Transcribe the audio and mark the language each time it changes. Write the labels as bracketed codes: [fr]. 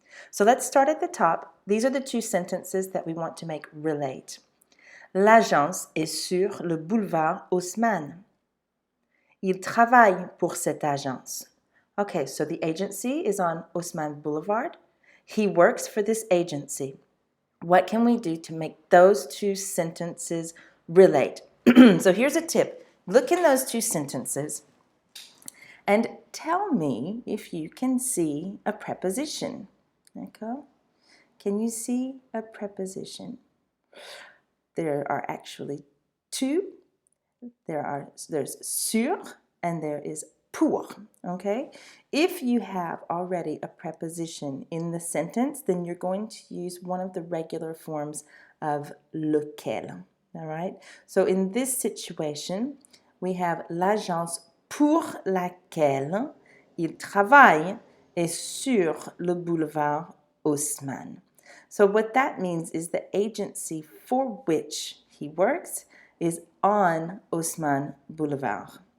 [en] So let's start at the top. These are the two sentences that we want to make relate. [fr] L'agence est sur le boulevard Haussmann. Il travaille pour cette agence. [en] Okay, so the agency is on Haussmann Boulevard. He works for this agency. What can we do to make those two sentences relate? So here's a tip. Look in those two sentences and tell me if you can see a preposition. Okay? Can you see a preposition? There are actually two. There's sur and there is pour, okay? If you have already a preposition in the sentence, then you're going to use one of the regular forms of lequel, all right? So in this situation, we have [fr] l'agence pour laquelle il travaille est sur le boulevard Haussmann. [en] So what that means is the agency for which he works is on Haussmann Boulevard.